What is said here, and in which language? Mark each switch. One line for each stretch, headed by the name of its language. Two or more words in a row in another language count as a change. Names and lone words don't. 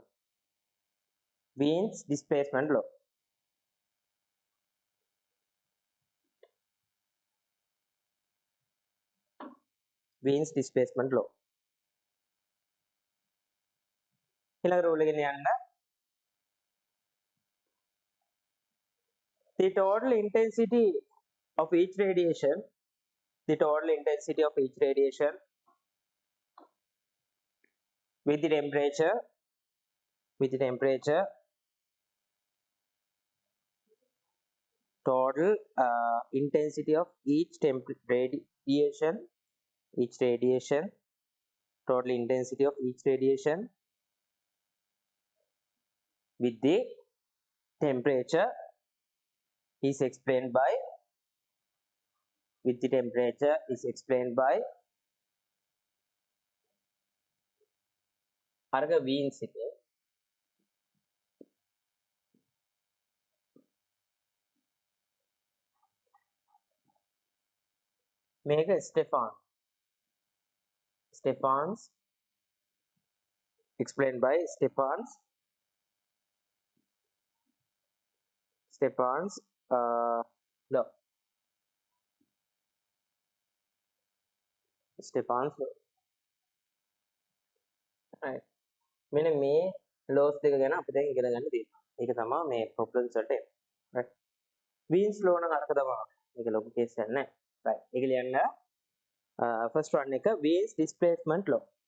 English: Wien's displacement law. Wien's displacement law.
Sinhala: ඊළඟ රූල් එකෙන් යන්න.
English: The total intensity of each radiation with the temperature total intensity of each radiation total intensity of each radiation with the temperature is explained by
Sinhala: අරක Wien's එක
English: මේක Stefan's explained by Stefan's law. Stefan's law. Right.
Sinhala: මෙන්න මේ laws දෙක ගැන අපි දැන් ඉගෙන ගන්න තියෙනවා. ඒක තමයි මේ problems වලට එන්නේ. Right. Wien's law නම් අරක තමයි. මේක ලොකු කේස් එකක් නෑ. Right. ඒක ලියන්න
English: first one
Sinhala: එක Wien's displacement law.